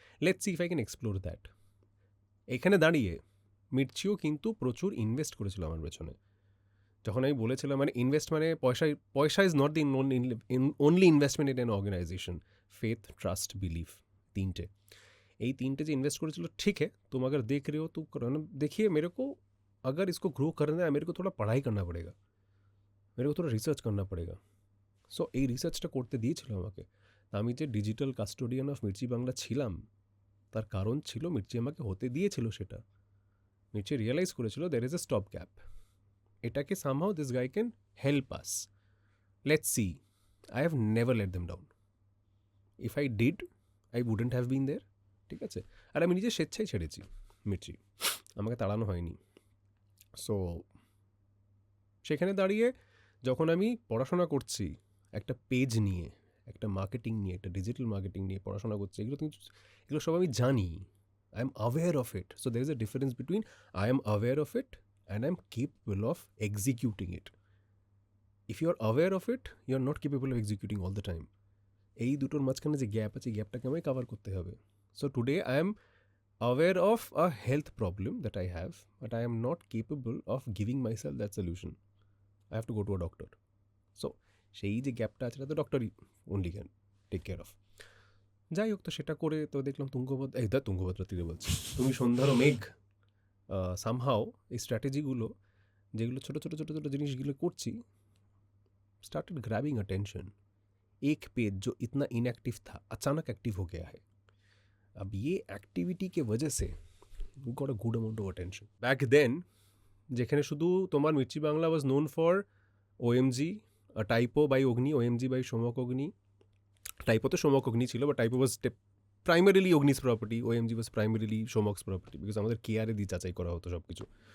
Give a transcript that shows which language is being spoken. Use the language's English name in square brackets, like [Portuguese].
[English] Let's see if I can explore that. [Bangla] এখানে দাঁড়িয়ে মির্চিও কিন্তু প্রচুর ইনভেস্ট করেছিল আমার পেছনে। যখন আমি বলেছিলাম, মানে ইনভেস্ট মানে পয়সা [English] Is not the only investment in an organization. [Bangla] Faith, trust, belief, তিনটে, এই তিনটে যে इन्वेस्ट करेছিল। [Hindi] ठीक है, तुम अगर देख रहे हो तो देखिए, मेरे को अगर इसको ग्रो करना है मेरे को थोड़ा पढ़ाई करना पड़ेगा, मेरे को थोड़ा रिसार्च करना पड़ेगा। [Bangla] সো এই রিসার্চটা করতে দিয়েছিল আমাকে। আমি যে digital custodian of Mirchi Bangla ছিলাম তার কারণ ছিল মির্চি আমাকে হতে দিয়েছিল সেটা। মির্চি রিয়েলাইজ করেছিল [English] there is a stop gap, [Bangla] এটাকে [English] somehow this guy can help us, [Bangla] let's see. [English] I have never let them down. If I did I wouldn't have been there. [Bangla] ঠিক আছে, আর আমি নিজে স্বেচ্ছায় ছেড়েছি মির্চি, আমাকে তাড়ানো হয়নি। সো সেখানে দাঁড়িয়ে যখন আমি পড়াশোনা করছি একটা পেজ নিয়ে, একটা মার্কেটিং নিয়ে, একটা ডিজিটাল মার্কেটিং নিয়ে পড়াশোনা করছি, এগুলো সব আমি জানি। [English] I am aware of it. So there is a difference between I am aware of it and I am capable of executing it. If you are aware of it, you are not capable of executing all the time. [Bangla] এই দুটোর মাঝখানে যে gap আছে, এই গ্যাপটাকে আমায় cover করতে হবে। [English] So today I am aware of a health problem that I have, but I am not capable of giving myself that solution. I have to go to a doctor. [Bangla] So সেই যে গ্যাপটা আছে, তো ডক্টরই only can take care of. যাই হোক, তো সেটা করে তো দেখলাম তুঙ্গভদ্রা তীরে বলছি, তুমি সন্ধ্যার মেঘ। সামহাও এই স্ট্র্যাটেজিগুলো, যেগুলো ছোটো ছোটো ছোটো ছোটো জিনিসগুলো করছি, [English] Started grabbing attention. [Hindi] एक पेज जो इतना इनएक्टिव था अचानक एक्टिव हो गया है। अब ये एक्टिविटी के वजह से [English] Got a good amount of attention. Back then [Bangla] যেখানে শুধু তোমার Mirchi Bangla was known for OMG, typo by Agni, OMG by Somak Agni. Typo তো সোমক অগ্নি ছিল, [English] but typo was primarily Agni's property, OMG was primarily Somak's property, [Bangla] because আমাদের কেয়ারে দিয়ে যাচাই করা হতো সব কিছু।